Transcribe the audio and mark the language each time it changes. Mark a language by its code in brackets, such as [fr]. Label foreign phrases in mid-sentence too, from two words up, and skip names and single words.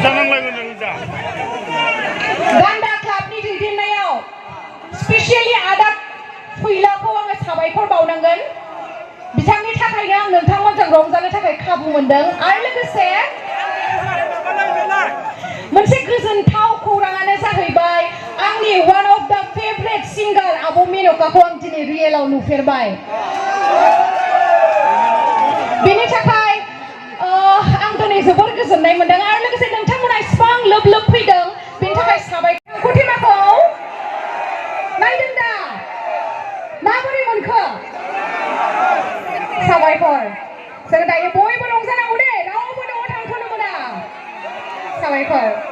[brx] Ganda clubनि दैदेननायाव स्पेशली आदा फैलाखौ आङो साबायखर बावनांगोन बिथांनि थाखायनो आं नोंथांमोनजों रंजानो थाखाय खाबु मोनदों आरो लोगोसे मोनसे गोजोनथाव खौराङानो जाहैबाय आंनि [en] one of the favorite singer [brx] आब' मेनकाखौ आं दिनै रियेलाव नुफेरबाय बेनि थाखाय आं दिनै जोबोर गोजोननाय मोनदों आरो लोगोसे नोंथांमोना इसिबां लोब लोब फैदों बेनि थाखाय साबायखर खथिमाखौ नायदों दा माबोरै मोनखो साबायखर जों दायो बयबो रंजानांगौ दे रावबो न'आव थांथ'नो मोना साबायखर